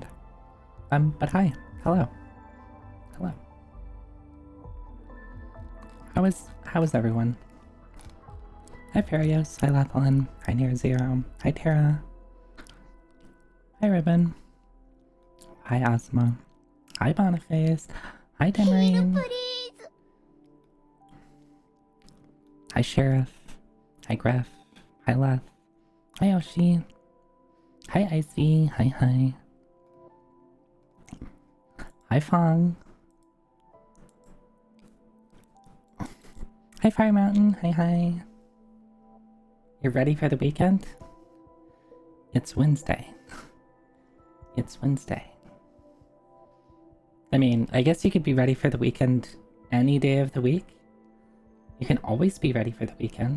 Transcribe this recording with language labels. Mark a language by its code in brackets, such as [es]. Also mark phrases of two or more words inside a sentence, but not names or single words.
[en] But hi. Hello. How is everyone? Hi Farios, hi Lathlin, hi Near Zero, hi Tara. Hi Ribbon. Hi Asma. Hi Boniface. Hi Demarine. Hi Sheriff. Hi Gref. Hi Leth. Hi Yoshi. Hi Icy. Hi. Hi Fong. Hi Fire Mountain. Hi. You're ready for the weekend? It's Wednesday. It's Wednesday. I mean, I guess you could be ready for the weekend any day of the week. You can always be ready for the weekend.